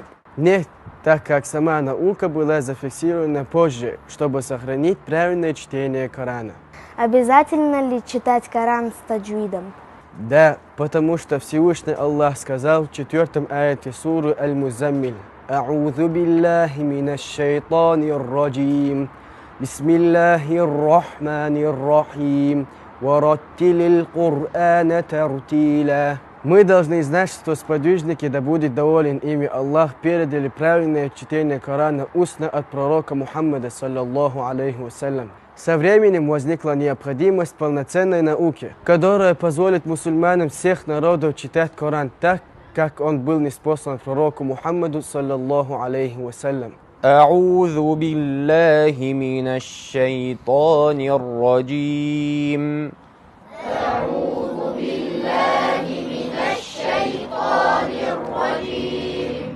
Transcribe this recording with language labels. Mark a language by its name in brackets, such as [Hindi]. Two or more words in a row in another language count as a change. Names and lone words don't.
[Russian] Нет, так как сама наука была зафиксирована позже, чтобы сохранить правильное чтение Корана. Обязательно ли читать Коран с таджвидом? Да, потому что Всевышний Аллах сказал в 4 аяте суры Аль-Музаммиль: [Arabic] «أعوذ بالله من الشيطان الرجيم بسم الله الرحمن الرحيم ورتل القرآن ترتيلا». [Russian] Мы должны знать, что сподвижники, да будет доволен ими Аллах, передали правильное чтение Корана устно от пророка Мухаммада, [Arabic] صلى الله عليه وسلم. [Russian] Со временем возникла необходимость полноценной науки, которая позволит мусульманам всех народов читать Коран так, как он был ниспослан пророку Мухаммаду, [Arabic] صلى الله عليه وسلم. أعوذ بالله من الشيطان الرجيم. أعوذ بالله من الشيطان الرجيم.